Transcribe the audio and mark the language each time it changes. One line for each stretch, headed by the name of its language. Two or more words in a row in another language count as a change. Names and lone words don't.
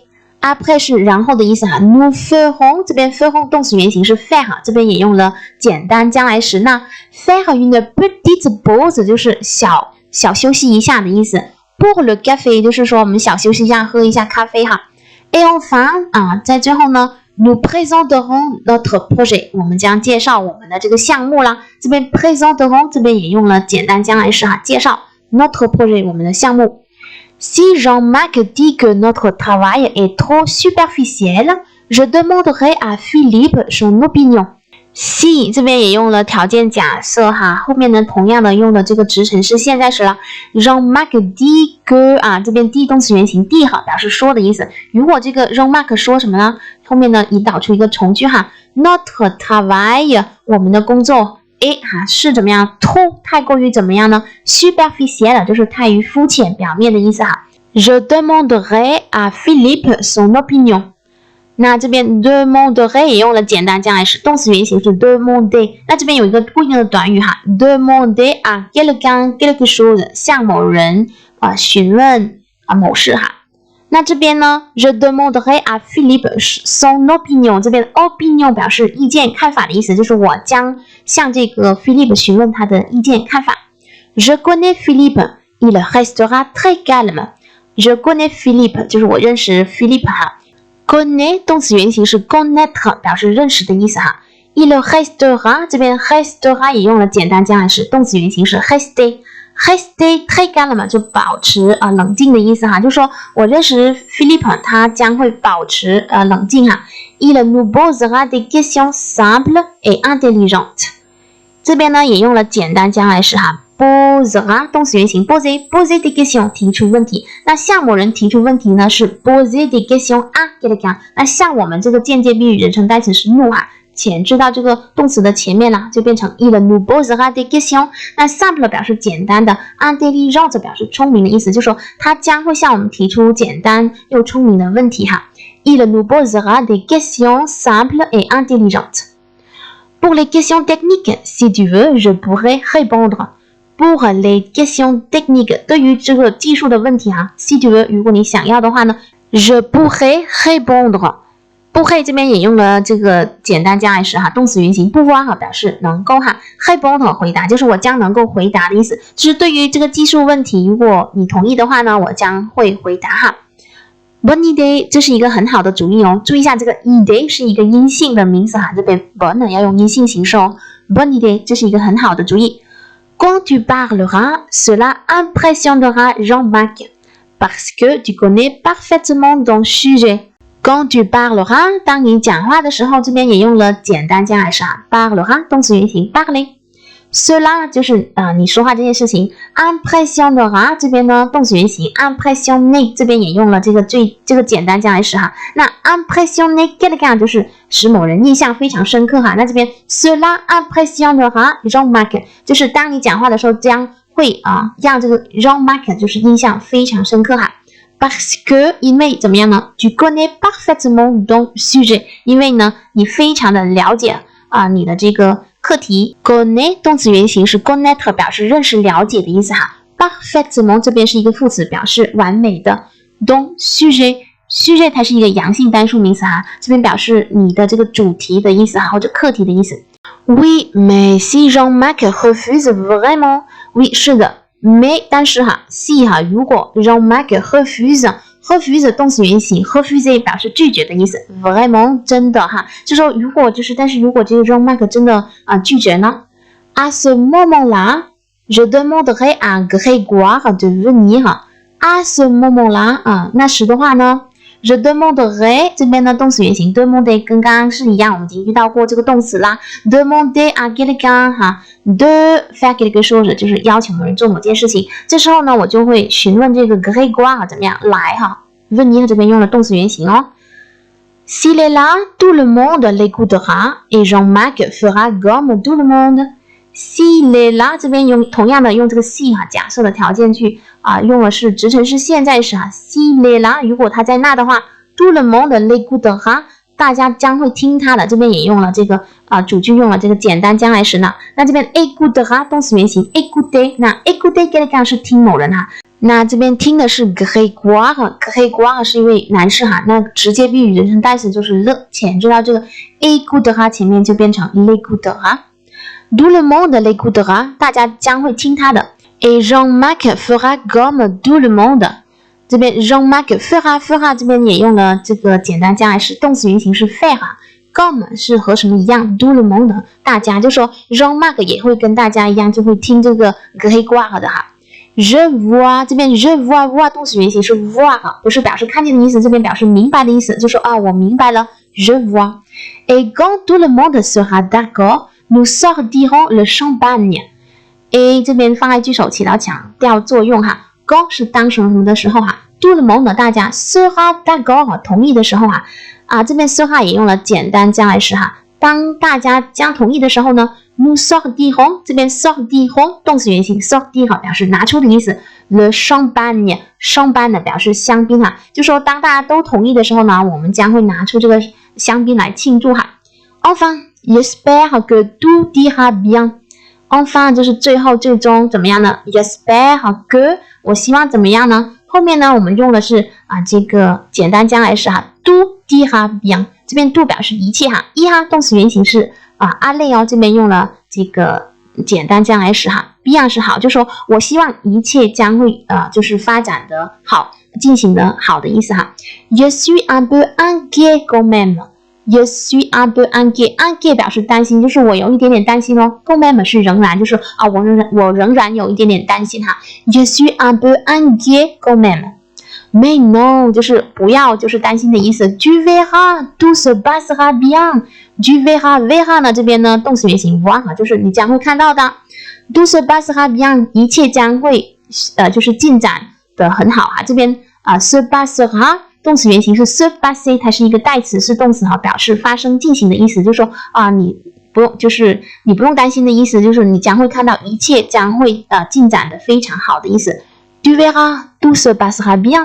Chinese: Après 是然后的意思
French: nous ferons
Chinese: 这边 ferons 动词原形是 faire 这边也用了简单将来时，那
French: faire une petite pause
Chinese: 就是小休息一下的意思。
French: Pour le café
Chinese: 就是说我们小休息一下，喝一下咖啡
French: Et enfin
Chinese: 在最后呢
French: nous présenterons notre projet
Chinese: 我们将介绍我们的这个项目啦。这边 présenterons 这边也用了简单将来时介绍
French: Notre projet
Chinese: 我们的项目。
French: Si Jean-Marc dit que notre travail est trop superficiel, Je demanderai à Philippe son opinion。
Chinese: Si 这边也用了条件假设哈，后面呢同样的用的这个直陈式现在时了。
French: Jean-Marc dit que
Chinese: 啊，这边 dit 动词原形 dit 哈表示说的意思。如果这个 Jean-Marc 说什么呢？后面呢引导出一个从句哈 ，
French: Notre travail
Chinese: 我们的工作 est 哈是怎么样 trop 太过于怎么样呢 ？superficiel 就是太于肤浅表面的意思哈。
French: Je demanderai à Philippe son opinion。
Chinese: 那这边 demander 也用了简单将来时，动词原形是 demander。那这边有一个固定的短语哈 ，
French: demander à quelqu'un quelque chose
Chinese: 向某人询问某事哈。那这边呢 ，
French: je demanderai à Philippe son opinion。
Chinese: 这边 opinion 表示意见、看法的意思，就是我将向这个 Philippe 询问他的意见、看法。
French: Je connais Philippe, il restera très calme。 Je connais Philippe
Chinese: 就是我认识 Philippe 哈。connaît 动词原形是 connaître 表示认识的意思哈。
French: il restera
Chinese: 这边 restera 也用了简单将来时，动词原形是 rester。
French: rester très calme
Chinese: 就保持冷静的意思哈，就说我认识 Philippe 他将会保持冷静哈。
French: il nous posera des questions simples et intelligentes。
Chinese: 这边呢也用了简单将来时哈。posera 动词原形
French: poser des questions
Chinese: 提出问题，那向某人提出问题呢是
French: poser des questions à quelqu'un，
Chinese: 那向我们这个间接宾语人称代词是 nous 哈，前置到这个动词的前面了，就变成
French: il nous posera des questions。
Chinese: 那 simple 表示简单的 ，intelligent 表示聪明的意思，就说他将会向我们提出简单又聪明的问题哈。
French: il nous posera des questions simples et intelligentes。 Pour les questions techniques, si tu veux, je pourrais répondre。Pour les questions techniques
Chinese: 对于这个技术的问题哈
French: si tu veux
Chinese: 如果你想要的话呢
French: je pourrais répondre。pourrais
Chinese: 这边也用了这个简单将来时哈，动词原形 pouvoir 哈表示能够哈 répondre 回答就是我将能够回答的意思，就是对于这个技术问题如果你同意的话呢我将会回答哈。
French: Bonne idée
Chinese: 这是一个很好的主意哦，注意一下这个 idée 是一个阴性的名词哈，这边 bonne 要用阴性形式哦。
French: Bonne idée
Chinese: 这是一个很好的主意。
French: Quand tu parleras, cela impressionnera Jean-Marc, parce que tu connais parfaitement ton sujet. Quand tu parleras,
Chinese: 当你讲话的时候，这边也用了简单将来时 parlera 动词原形 parler。Cela 就是你说话这件事情 ，impressionnera 这边呢动词原形 impressionner 这边也用了这个简单将来时哈。那
French: impressionner quelqu'un
Chinese: 就是使某人印象非常深刻哈。那这边
French: cela impressionnera Jean-Marc
Chinese: 就是当你讲话的时候将会让这个 Jean-Marc 就是印象非常深刻哈。
French: Parce que
Chinese: 因为怎么样呢 ？
French: Tu connais parfaitement ton sujet
Chinese: 因为呢你非常的了解你的这个课题 connaît 动词原形是 connaître 表示认识了解的意思哈 parfaitement 这边是一个副词表示完美的 ton sujet 它是一个阳性单数名词哈，这边表示你的这个主题的意思哈或者课题的意思。
French: Oui, mais si Jean-Marc refuse vraiment，
Chinese: oui 是的 mais 但是哈 si 哈如果 Jean-Marc refuse 动词原形 refuser 表示拒绝的意思 vraiment 真的哈，就说如果但是如果这个 Jean-Marc 真的拒绝呢
French: à ce moment-là je demanderai à Grégoire de venir à ce moment-là
Chinese: 那时的话呢
French: je demanderai
Chinese: 这边呢动词原形 demander 跟刚刚是一样，我们已经遇到过这个动词啦
French: demander à quelqu'un de faire quelque chose
Chinese: 就是要求某人做某件事情，这时候呢我就会询问这个 Grégoire 怎么样来venir 这边用了动词原形哦。
French: S'il est là, tout le monde l'écoutera et Jean-Marc fera comme tout le monde。 S'il est là
Chinese: 这边同样的用这个 si 假设的条件句用的是直陈式现在时
French: S'il est là
Chinese: 如果他在那的话
French: tout le monde l'écoutera
Chinese: 大家将会听他的，这边也用了这个主句用了这个简单将来时呢。那这边 écoutera 动词原形 écouter， 那
French: écouter quelqu'un
Chinese: 是听某人那这边听的是 Grégoire 是一位男士那直接宾语人称代词就是 le， 前置到这个 écoutera 前面就变成 l'écoutera。
French: Tout le monde l'écoutera
Chinese: 大家将会听他的
French: et Jean-Marc fera comme tout le monde。
Chinese: 这边
French: Jean-Marc fera
Chinese: 这边也用了这个简单将来时，动词原形是 faire，comme 是和什么一样
French: tout le monde
Chinese: 大家，就说 Jean-Marc 也会跟大家一样，就会听这个 Grégoire 的
French: Je vois
Chinese: 这边
French: je vois
Chinese: 动词原形是 voir 不是表示看见的意思，这边表示明白的意思，就说我明白了
French: je vois. Et quand tout le monde sera d'accord, nous sortirons le champagne.
Chinese: A 这边放在句首起到强调作用哈。quand 是当什么什么的时候哈。
French: tout le monde
Chinese: 大家
French: sera d'accord
Chinese: 同意的时候哈。这边 sera 也用了简单将来时哈。当大家将同意的时候呢
French: nous sortirons
Chinese: 这边 sortirons 动词原形 sortir 表示拿出的意思
French: le champagne
Chinese: champagne 表示香槟哈，就说当大家都同意的时候呢，我们将会拿出这个香槟来庆祝哈。
French: Enfin, j'espère que tout ira bien.
Chinese: Enfin 就是最后最终怎么样呢 ？
French: J'espère que
Chinese: 我希望怎么样呢？后面呢我们用的是这个简单将来时哈 ，
French: tout ira bien。
Chinese: 这边 do 表示一切哈，ira 动词原形是aller 哦，这边用了这个简单将来时哈 ，bien 是好，就说我希望一切将会就是发展的好，进行的好的意思哈。Je suis un peu inquiet quand même.
French: Je suis un peu inquiet.
Chinese: Inquiet 表示担心，就是我有一点点担心哦。
French: quand même
Chinese: 是仍然，就是我仍然有一点点担心哈。
French: Je suis un peu inquiet quand même. Mais non
Chinese: 就是不要，就是担心的意思。
French: Tu verras, tout se passera bien. Tu verras,
Chinese: verra 呢这边呢动词原形 voir 就是你将会看到的。
French: tout se passera bien
Chinese: 一切将会就是进展的很好哈。这边
French: se passera
Chinese: 动词原形是
French: se passer
Chinese: 它是一个代词是动词哈，表示发生进行的意思，就是说你不用就是你不用担心的意思，就是你将会看到一切将会进展的非常好的意思。
French: Tu verras, tout se passera bien.